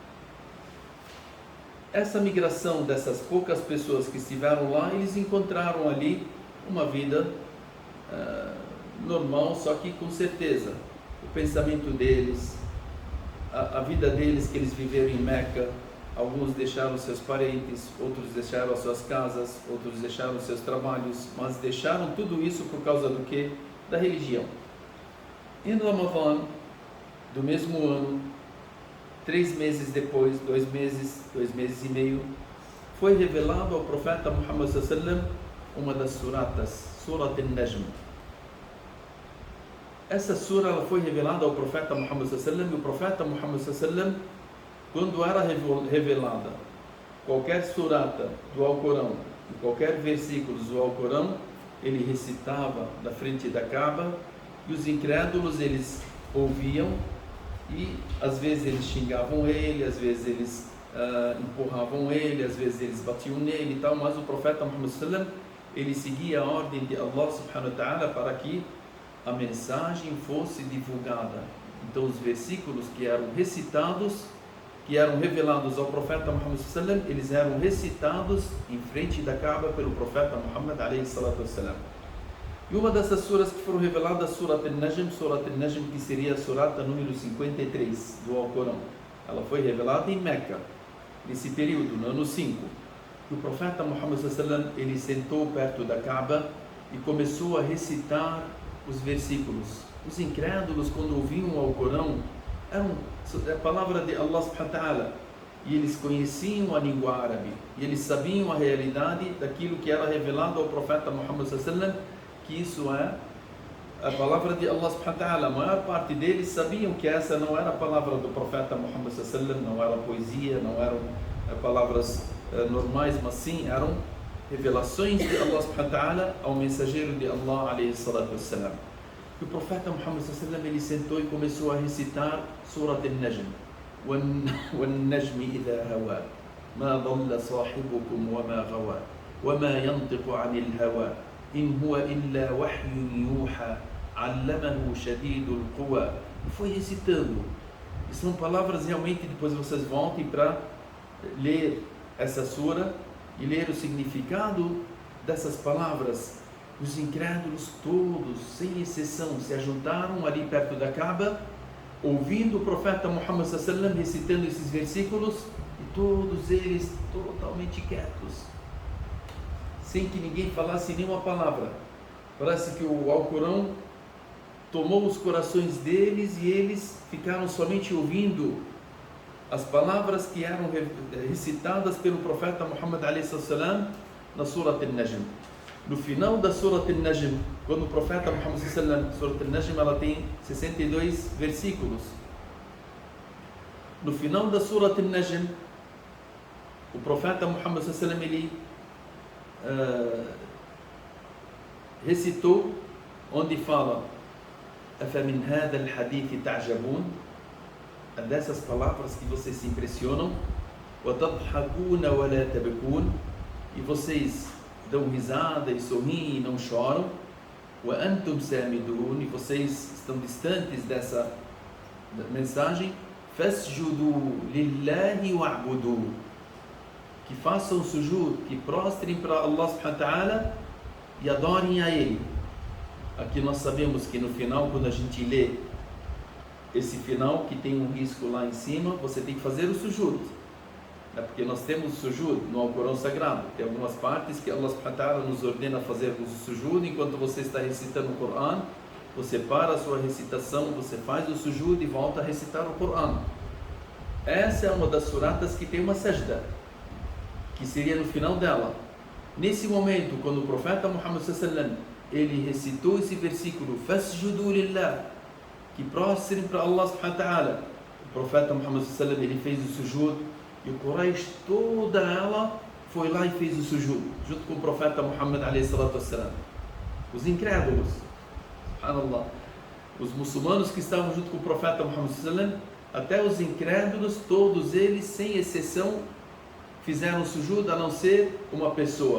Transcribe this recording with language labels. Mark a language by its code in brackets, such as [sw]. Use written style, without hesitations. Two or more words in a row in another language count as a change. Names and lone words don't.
[pt] Essa migração dessas poucas pessoas que estiveram lá, eles encontraram ali uma vida normal, só que com certeza o pensamento deles, a vida deles que eles viveram em Meca, alguns deixaram seus parentes, outros deixaram as suas casas, outros deixaram seus trabalhos, mas deixaram tudo isso por causa do quê? Da religião. Em Ramadã, do mesmo ano, 3 meses depois, 2 meses e meio, foi revelado ao profeta Muhammad [ar] صلى الله عليه وسلم [pt] uma das suratas, Surat al-Najm. Essa sura ela foi revelada ao profeta Muhammad [ar] صلى الله عليه وسلم, [pt] e o profeta Muhammad [ar] صلى الله عليه وسلم, [pt] quando era revelada qualquer surata do Alcorão, qualquer versículo do Alcorão, ele recitava da frente da Kaaba, e os incrédulos eles ouviam, e às vezes eles xingavam ele, às vezes eles empurravam ele, às vezes eles batiam nele e tal, mas o profeta Muhammad [ar] صلى الله عليه وسلم, [pt] ele seguia a ordem de Allah [ar] سبحانه وتعالى [pt] para que a mensagem fosse divulgada. Então os versículos que eram recitados, que eram revelados ao profeta Muhammad [ar] صلى الله عليه وسلم, [pt] eles eram recitados em frente da Kaaba pelo profeta Muhammad [ar] عليه الصلاة والسلام. [pt] E uma dessas suras que foram reveladas, Surat al-Najm, que seria a surata número 53 do Alcorão. Ela foi revelada em Meca, nesse período, no ano 5. E o profeta Muhammad [ar] صلى الله عليه وسلم, [pt] ele sentou perto da Kaaba e começou a recitar os versículos. Os incrédulos, quando ouviam o Alcorão, eram a palavra de Allah [ar] سبحانه وتعالى, [pt] e eles conheciam a língua árabe, e eles sabiam a realidade daquilo que era revelado ao profeta Muhammad [ar] صلى الله عليه وسلم, [pt] que isso é a palavra de Allah [ar] سبحانه وتعالى. [pt] A maior parte deles sabiam que essa não era a palavra do profeta Muhammad [ar] صلى الله عليه وسلم, [pt] não era poesia, não eram palavras normais, mas sim eram revelações de Allah [ar] سبحانه وتعالى [pt] ao mensageiro de Allah [ar] عليه الصلاة والسلام. [pt] E o profeta Muhammad [ar] صلى الله عليه وسلم, [pt] ele sentou e começou a recitar Surat al-Najm. [ar] وَالنَّجْمِ إِذَا هَوَى مَا ضَلَّ صَاحِبُكُمْ وَمَا غَوَى وَمَا يَنطِقُ عَنِ الْهَوَى إِنْ هُوَ إِلَّا وَحْيٌ يُوحَى عَلَّمَهُ شَدِيدُ الْقُوَى. [pt] E foi recitando. E são palavras realmente, depois vocês voltem para ler essa sura e ler o significado dessas palavras. Os incrédulos todos, sem exceção, se ajuntaram ali perto da Kaaba, ouvindo o profeta Muhammad [ar] صلى الله عليه وسلم [pt] recitando esses versículos, e todos eles totalmente quietos, sem que ninguém falasse nenhuma palavra. Parece que o Alcorão tomou os corações deles e eles ficaram somente ouvindo as palavras que eram recitadas pelo profeta Muhammad [ar] عليه وسلم [pt] na Surat al-Najm. No final da Surat al-Najm, quando o profeta Muhammad [ar] صلى الله عليه وسلم, [pt] Surat al-Najm ela tem 62 versículos. No final da Surat al-Najm, o profeta Muhammad [ar] صلى الله عليه وسلم, [pt] ele recitou onde fala: "Afamin [ar] هذا الحديث تعجبون", [pt] dessas palavras que vocês se impressionam, [ar] "وتضحكون ولا تبكون", [pt] e vocês dão risada e sorriem e não choram, [ar] "وأنتم سامدون", [pt] e vocês estão distantes dessa mensagem, [ar] "فاسجدوا لله واعبدوا", [pt] que façam sujud, que prostrem para Allah [ar] سبحانه وتعالى [pt] e adorem a Ele. Aqui nós sabemos que no final, quando a gente lê esse final, que tem um risco lá em cima, você tem que fazer o sujud. Porque nós temos sujud no Alcorão Sagrado. Tem algumas partes que Allah [ar] سبحانه وتعالى [pt] nos ordena fazermos o sujud. Enquanto você está recitando o Corão, você para a sua recitação, você faz o sujud e volta a recitar o Corão. Essa é uma das suratas que tem uma sajda, que seria no final dela. Nesse momento, quando o profeta Muhammad [ar] صلى الله عليه وسلم, [pt] ele recitou esse versículo, [ar] "فاسجدوا لله", [pt] que prostrem para Allah [ar] سبحانه وتعالى, [pt] o profeta Muhammad [ar] صلى الله عليه وسلم, [pt] ele fez o sujud, e o Quraysh toda ela foi lá e fez o sujud, junto com o profeta Muhammad [ar] عليه الصلاة والسلام. [pt] Os incrédulos, subhanallah, os muçulmanos que estavam junto com o profeta Muhammad [ar] صلى الله عليه وسلم, [pt] até os incrédulos, todos eles, sem exceção, fizeram sujud, a não ser uma pessoa.